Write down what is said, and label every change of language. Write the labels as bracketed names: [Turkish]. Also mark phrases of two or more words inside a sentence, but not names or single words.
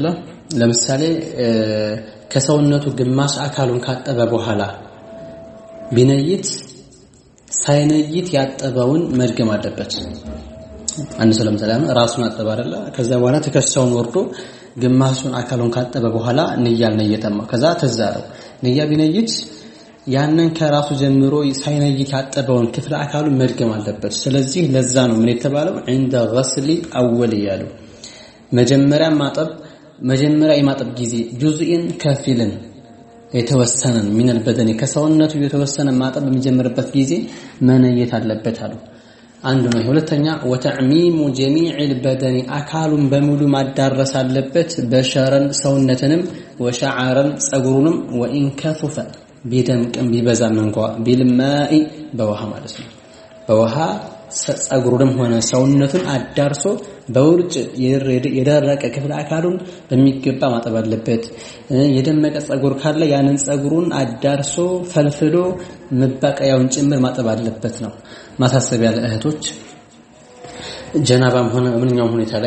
[Amharic] ለምሳሌ ከሰውነቱ ግማሽ አካሉን ካጠበ በኋላ ቢነይት ሳይነይት ያጠበውን መድገም አለበት። አንድ ሰው ለምሳሌ ራሱን አጠበ አይደለ? ከዛ በኋላ ትከሻውን ወርዶ ግማሹን አካሉን ካጠበ በኋላ ንያ አልነየተም። ከዛ ተዛረው ንያ ቢነይት ያንን ከራሱ ጀምሮ ሳይነይት ያጠበውን ክፍለ አካሉን መድገም አለበት። ስለዚህ ለዛ ነው ምን የተባለው [Arabic] عند غسل اول [Amharic] ያሉ መጀመሪያ የማጠብ ጊዜ ጁዝኢን ከፊልን የተወሰነን [Arabic] من البدن [Amharic] ከሰውነቱ የተወሰነ ማጠብ በሚጀምርበት ጊዜ መነየት አለበት አሉ። አንዱ ነው። ሁለተኛ [Arabic] وتعميم جميع البدن [Amharic] አካሉን በሙሉ ማዳረስ አለበት። በሸረን ሰውነትንም ወሸዓረን ጸጉሩንም [Arabic] وان كثف [Amharic] ቢደምቅም ቢበዛም እንኳን ቢልማኢ በውሃ ማለት ነው። በውሃ ጸጉሩንም ሆነ ሰውነቱን አዳርሶ በውርጭ የደረቀ ክፍለ አካሉን በሚገባ ማጠብ አለበት። የደመቀ ጸጉር ካለ ያንን ጸጉሩን አዳርሶ ፈልፍሎ መባቀያውን ጭምር ማጠብ አለበት ነው። ማሳሰቢያ ለእህቶች ጀናባም ሆነ በምንኛውም ሁኔታ ላይ